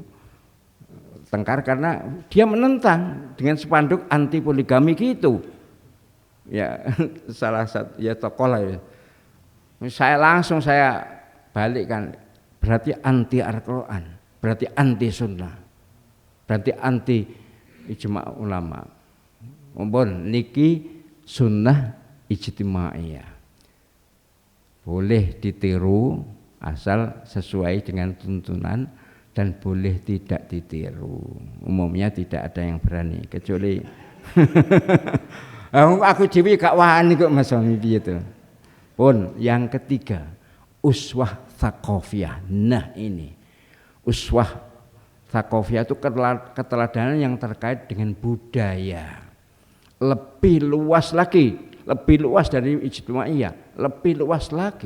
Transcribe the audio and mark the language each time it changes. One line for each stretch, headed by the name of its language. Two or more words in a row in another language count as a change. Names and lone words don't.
Indonesian: Tengkar karena dia menentang dengan spanduk anti poligami gitu. Ya salah satu ya tokoh lah ya. Saya balikkan, berarti anti Al-Quran, berarti anti sunnah, berarti anti
Arabic: إجماع العلماء.
Indonesian: Mumpun niki
Arabic: سنة اجتماعية,
Indonesian: boleh ditiru asal sesuai dengan tuntunan, dan boleh tidak ditiru. Umumnya tidak ada yang berani kecuali
Javanese: aku dewi gak wani kok
Indonesian: Mas Wami itu. Pun yang ketiga,
Arabic: أسوة ثقافية.
Indonesian: Nah ini
Arabic: أسوة ثقافية
Indonesian: itu keteladanan yang terkait dengan budaya. Lebih luas lagi, lebih luas dari ijtimaiyah, lebih luas lagi.